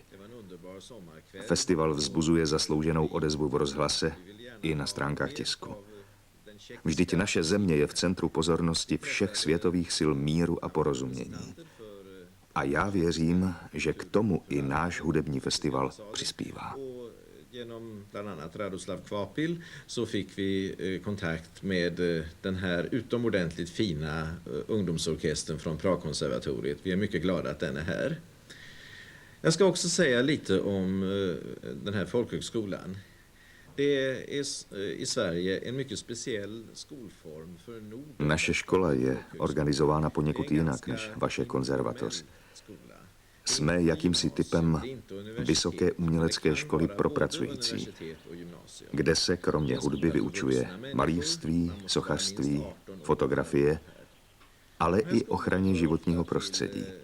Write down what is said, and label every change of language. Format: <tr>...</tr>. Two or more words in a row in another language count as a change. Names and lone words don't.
<cs>Festival vzbuzuje zaslouženou odezvu v rozhlase i na stránkách tisku. Vždyť naše země je v centru pozornosti všech světových sil míru a porozumění. A já věřím, že k tomu i náš hudební festival přispívá.</cs> <sv>Genom bland annat Radoslav Kvapil så fick vi kontakt med den här utomordentligt fina ungdomsorkestern från Pragkonservatoriet. Vi är mycket glada att den är här. Jag ska också säga lite om den här folkhögskolan. Det är i Sverige en mycket speciell skolform för Norden.</sv> <cs>Naše škola je organizována poněkud jinak než vaše konzervatoř. Jsme jakýmsi typem vysoké umělecké školy pro pracující, kde se kromě hudby vyučuje malířství, sochařství, fotografie, ale i ochraně životního prostředí.</cs>